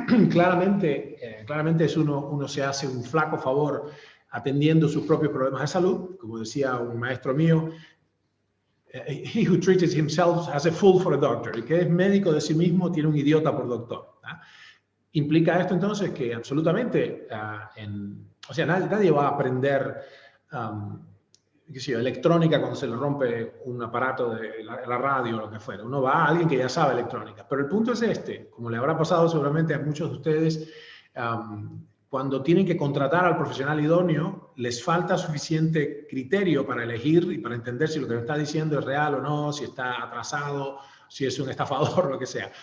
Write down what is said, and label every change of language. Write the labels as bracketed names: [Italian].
[Spanish] Claramente uno se hace un flaco favor atendiendo sus propios problemas de salud. [English] Como decía un maestro mío, he who treats himself has a fool for a doctor. [Spanish] El que es médico de sí mismo tiene un idiota por doctor. Implica esto entonces que absolutamente, o sea, nadie va a aprender qué sé yo, electrónica cuando se le rompe un aparato de la radio o lo que fuera. Uno va a alguien que ya sabe electrónica. Pero el punto es este, como le habrá pasado seguramente a muchos de ustedes, cuando tienen que contratar al profesional idóneo, les falta suficiente criterio para elegir y para entender si lo que me está diciendo es real o no, si está atrasado, si es un estafador, lo que sea.